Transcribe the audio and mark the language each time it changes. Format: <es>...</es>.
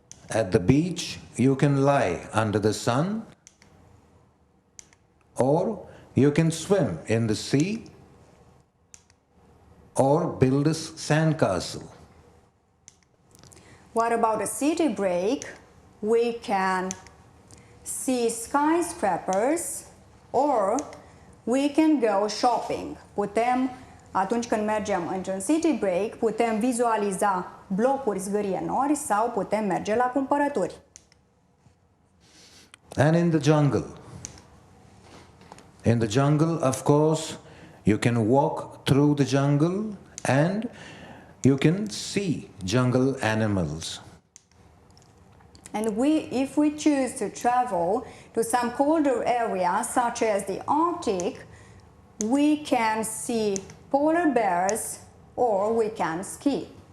<en>At the beach, you can lie under the sun, or you can swim in the sea, or build a sandcastle. What about a city break? We can see skyscrapers or we can go shopping.</en> <ro>Putem, atunci când mergem într-un city break, putem vizualiza blocuri zgârienori sau putem merge la cumpărături.</ro> <en>And in the jungle. In the jungle, of course, you can walk through the jungle and you can see jungle animals. And if we choose to travel to some colder area such as the Arctic, we can see polar bears or we can ski.</en>